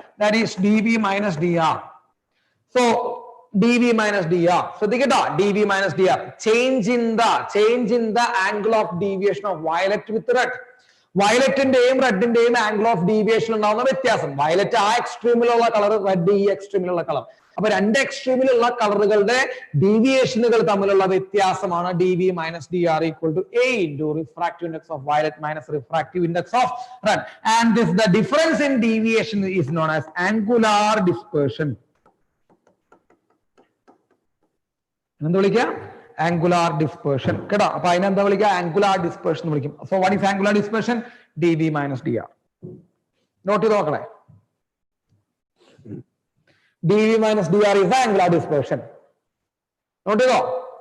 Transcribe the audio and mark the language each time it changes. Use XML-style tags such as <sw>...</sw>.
<en>That is DB - DR. So DB - DR, ശ്രദ്ധിക്കട്ടോ, DB - DR, change in the angle of deviation of violet with red.</en> <ml>വയലറ്റിന്റെയും റെഡിന്റെയും angle of deviation ഉണ്ടാവുന്ന വ്യത്യാസം. Violet ആ എക്സ്ട്രീമിലുള്ള colour, red ഈ എക്സ്ട്രീമിലുള്ള colour. അപ്പൊ രണ്ട് എക്സ്ട്രീമിലുള്ള കളറുകളുടെ ഡീവിയേഷനുകൾ തമ്മിലുള്ള വ്യത്യാസമാണ് DB - DR equal to A into refractive index of violet minus refractive index of red.</ml> <en>And this the difference in deviation is known as angular dispersion.</en> <ml>എന്താ വിളിക്കുക, ആംഗുലാർ ഡിസ്പേർഷൻ. കേട്ടോ, അപ്പൊ അതിനെന്താ വിളിക്കുക, ആംഗുലാർ ഡിസ്പേർഷൻ വിളിക്കും. So what is angular dispersion, DB - DR. Not ചെയ്ത് നോക്കണേ, DB - DR is the angular dispersion. Not ചെയ്തോ.</ml>